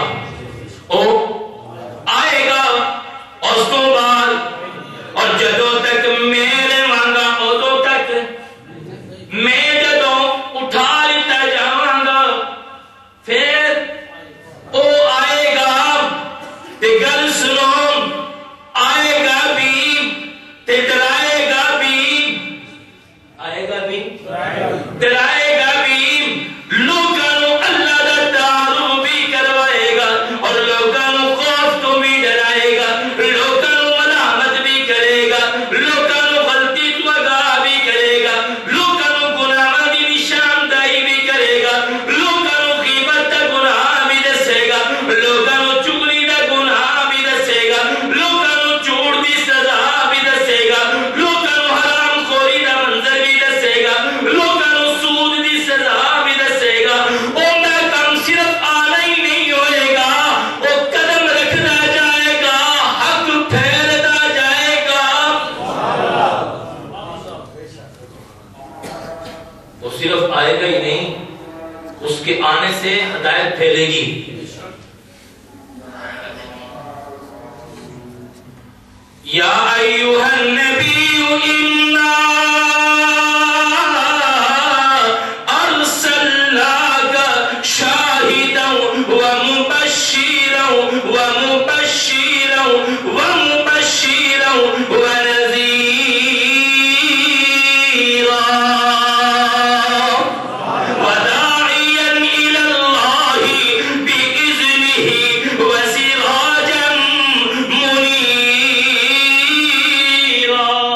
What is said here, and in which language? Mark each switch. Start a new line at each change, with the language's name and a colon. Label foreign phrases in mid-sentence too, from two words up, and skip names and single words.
Punjabi: وہ آئے گا اس تو بعد، اور جدوں تک میرے مانگا ادوں تک میں جدوں اٹھا لیتا جاواں گا. پھر وہ آئے گا تے گل سنو، آئے گا بھی تے ڈرائے گا بھی. آئے گا بھی ڈرائے گا بھی. لوگاں نوں اللہ دا تعارف بھی کروائے گا اور لوگاں نوں خوف تو بھی ڈرائے گا. لوگاں نوں ملامت بھی کرے گا، لوگاں نوں غلطی تو آگاہ بھی کرے گا، لوگاں نوں گناہ دی نشاندہی بھی کرے گا، لوگاں نوں غیبت دا گناہ بھی دسے گا، لوگاں نوں چغلی دا گناہ بھی دسے گا، لوگاں نوں جھوٹ دی سزا بھی دسے گا، لوگاں نوں حرام خوری دا منظر بھی دسے گا، لوگاں نوں سود دی سزا بھی دسے گا. اوندا کم صرف آنا ہی نہیں ہوئے گا، وہ قدم رکھدا جائے گا، حق پھیلدا جائے گا.
Urdu: وہ صرف آئے گا ہی نہیں، اس کے آنے سے ہدایت پھیلے گی.
Arabic: یا ایھا النبی انا ارسلناک شاہدا ومبشرا ونذیرا وداعیا الی اللہ بإذنہ وسراجا منیرا.